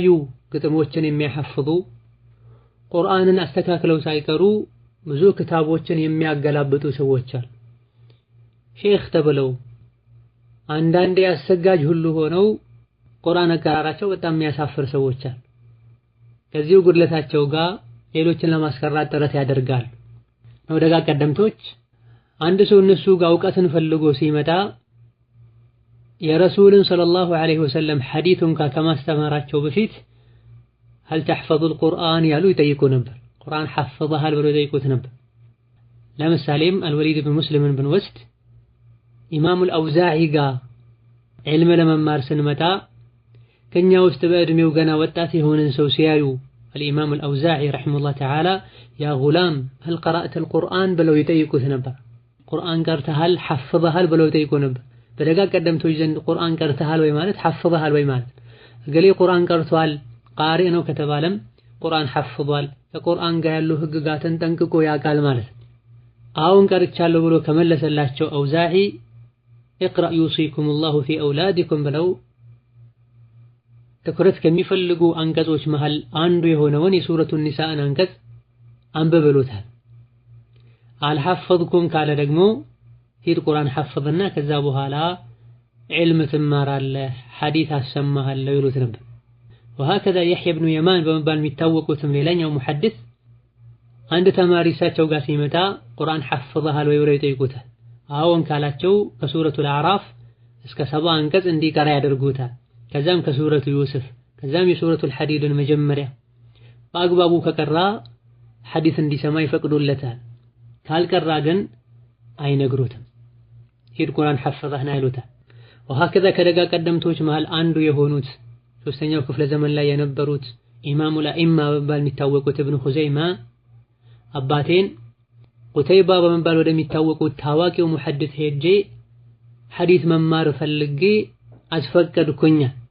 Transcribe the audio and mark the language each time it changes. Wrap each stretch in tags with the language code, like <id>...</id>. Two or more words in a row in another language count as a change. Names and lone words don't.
<am>ግጥሞችን የሚያሐፍዙ፣ ቁርአንን አስተካክለው ሳይቀሩ ብዙ ክታቦችን የሚያገላብጡ ሰዎች አሉ። ሼኽ ተብለው አንዳንዴ አሰጋጅ ሁሉ ሆነው ቁርአን አቀራራቸው በጣም የሚያሳፍር ሰዎች አሉ። ከዚሁ ጉድለታቸው ጋር ሌሎችን ለማስቀራት ጥረት ያደርጋሉ። ነው ደጋ ቀደምቶች አንድ ሰው እነሱ ጋር እውቀትን ፈልጎ ሲመጣ የረሱልን ሰለላሁ ዐለይሂ ወሰለም ሐዲሱን ከማስተማራቸው በፊት</am> <ar>هل تحفظ القرآن</ar> <am>ያሉ ይጠይቁ ነበር። ቁርአን ሐፍظሃል ብለው ይጠይቁት ነበር። ለምሳሌም አልወሊድ ብን ሙስሊምን ብንወስድ ኢማሙ አልአውዛዒ ጋር ዒልም ለመማር ስንመጣ ከኛ ውስጥ በእድሜው ገና ወጣት የሆነን ሰው ሲያዩ</am> <ar>الإمام الأوزاعي رحمه الله تعالى يا غلام هل قرأت القرآن</ar> <am>ብለው ይጠይቁት ነበር። ቁርአን ቀርተሃል ሐፍظሃል ብለው ይጠይቁ ነበር። በደጋ ቀደምቶች ዘንድ ቁርአን ቀርተሃል ወይ ማለት ሐፍظሃል ወይ ማለት እገሌ ቁርአን ቀርቷል ቃሪ ነው ከተባለም ቁርአን ሐፍዟል ከቁርአን ጋር ያሉ ህግጋትን ጠንቅቆ ያውቃል ማለት። አሁን ቀርቻለሁ ብሎ ከመለሰላቸው አውዛዒ</am> <ar>اقرأ يوصيكم الله في أولادكم</ar> <am>ብለው ትኩረት ከሚፈልጉ አንቀጾች መሃል አንዱ የሆነውን የሱረቱ ኒሳእን አንቀጽ አንብበሉታል። አልሐፈዝኩም ካለ ደግሞ ሂድ ቁርአን ሐፍዝና ከዛ በኋላ ዒልም ትማራለህ ሐዲስ አሰማሃለሁ ይሉት ነበር።</am> <ar>وهكذا يحيى بن يمان</ar> <am>በመባል የሚታወቁትም ሌላኛው ሙሐዲስ አንድ ተማሪ እሳቸው ጋር ሲመጣ ቁርአን ሐፍظሃል ወይ ብለው ይጠይቁታል። አዎን ካላቸው ከሱረቱ አዕራፍ እስከ 70 አንቀጽ እንዲቀራ ያደርጉታል። ከዛም ከሱረቱ ዩሱፍ ከዛም የሱረቱ ሐዲድን መጀመሪያ በአግባቡ ከቀራ ሐዲስ እንዲሰማ ይፈቅዱለታል። ካልቀራ ግን አይነግሩትም። ሂድ ቁርአን ሐፍظህና ይሉታል። وهكذا ከደጋ ቀደምቶች መሃል አንዱ የሆኑት ሶስተኛው ክፍለ ዘመን ላይ የነበሩት ኢማሙ ለኢማ በመባል የሚታወቁት ኢብኑ ኹዘይማ አባቴን ቁተይባ በመባል ወደሚታወቁት ታዋቂው ሙሐዲስ ሄጄ ሐዲስ መማር ፈልጌ አስፈቀድኩኝ።</am>